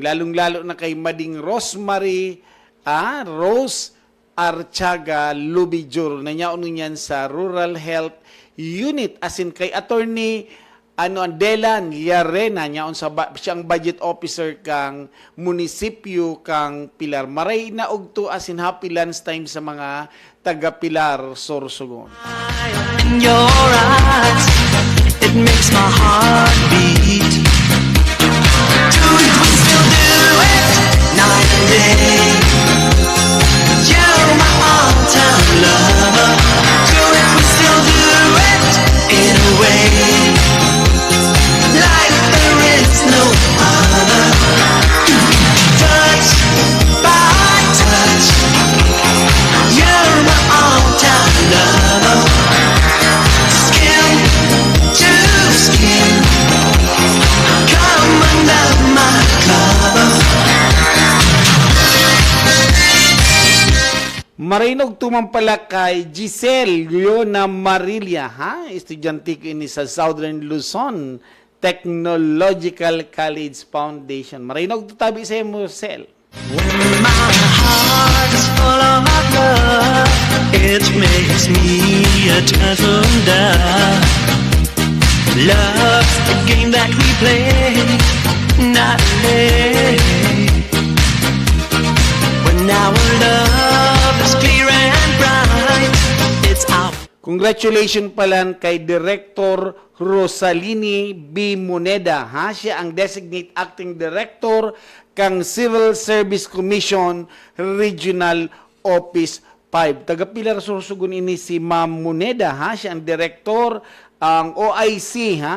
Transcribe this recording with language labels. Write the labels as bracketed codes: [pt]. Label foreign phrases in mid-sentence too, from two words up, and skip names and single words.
[bik] Lalong-lalo na kay Mading Rosemary, Rose Archaga Lubijur. Nanyaon niyan sa Rural Health Unit. [en] As in [bik] kay Attorney Delan Yarena, nyaon siyang budget officer kang munisipyo kang Pilar. Maray na ogto [en] as in happy lunch time [bik] sa mga taga Pilar, Sorsogon. [en] In your eyes, it makes my heart beat. Do it, we still do it, night and day. You're my all-time lover. Do it, we still do it, in a way, like there is no other. Touch by touch, you're my all-time lover. Skin to skin, come under my cover. [bik] Marinog tumampala kay Giselle Leona Marilia, ha? Estudyante ko ini sa Southern Luzon Technological College Foundation. Marinog tutabi sa mo, Giselle. [en] When my heart is full of love, it makes me a turtle dove. Love's the game that we play, not play. When our love is clear and bright, it's our... [bik] Congratulations pala kay Director Rosalini B. Moneda, ha? Siya ang [en] Designate Acting Director [bik] kang Civil Service Commission Regional Office 5. Taga Pilar, Sorsogon ini si Ma'am Moneda, ha? Siya ang Director, ang OIC, ha?